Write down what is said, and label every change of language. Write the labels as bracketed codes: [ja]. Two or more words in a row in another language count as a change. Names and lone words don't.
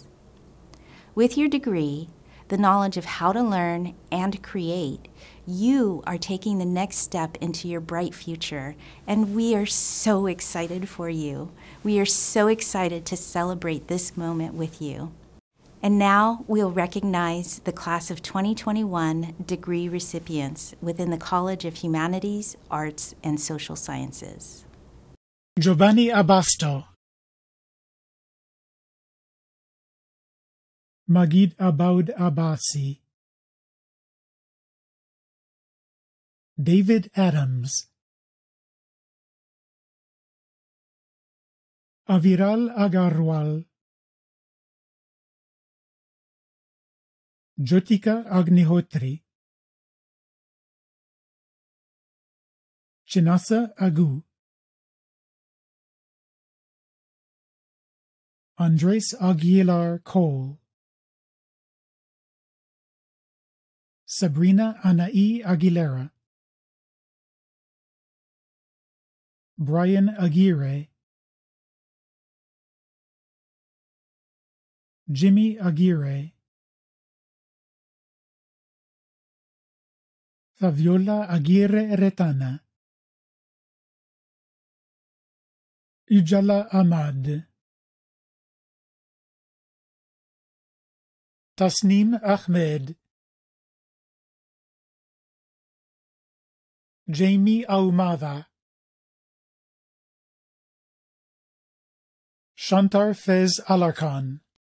[en] With your degree, the knowledge of how to learn and create, you are taking the next step into your bright future, and we are so excited for you. We are so excited to celebrate this moment with you. And now we'll recognize the class of 2021 degree recipients within the College of Humanities, Arts, and Social Sciences. Giovanni Abasto, Magid Aboud Abbasi, David Adams, Aviral Agarwal, Jyotika Agnihotri, Chinasa Agu, Andres Aguilar Cole, Sabrina Anaí Aguilera, Brian Aguirre, Jimmy Aguirre, Fabiola Aguirre Retana, Ujala Ahmad, Tasneem Ahmed, Jamie Aumada, Shantar Fez Alarcon,